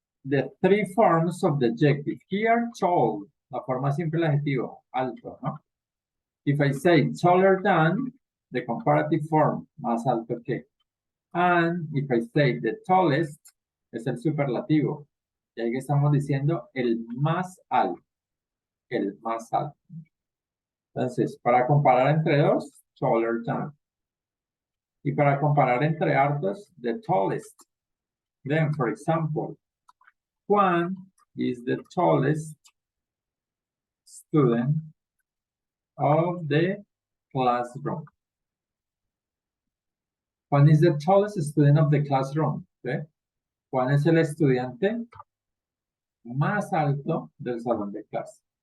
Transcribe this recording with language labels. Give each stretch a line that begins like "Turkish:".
English: The three forms of the adjective. Here, tall,
Spanish: la forma simple del adjetivo, alto, ¿no?
English: If I say taller than, the comparative form,
Spanish: más alto que.
English: And if I say the tallest,
Spanish: es el superlativo. Y ahí estamos diciendo el más alto. El más alto. Entonces, para comparar entre dos,
English: taller than.
Spanish: Y para comparar entre hartos,
English: the tallest. Then, for example, Juan is the tallest student of the classroom. Juan is the tallest student of the classroom.
Spanish: ¿Sí? Juan es el estudiante más alto del salón de clase.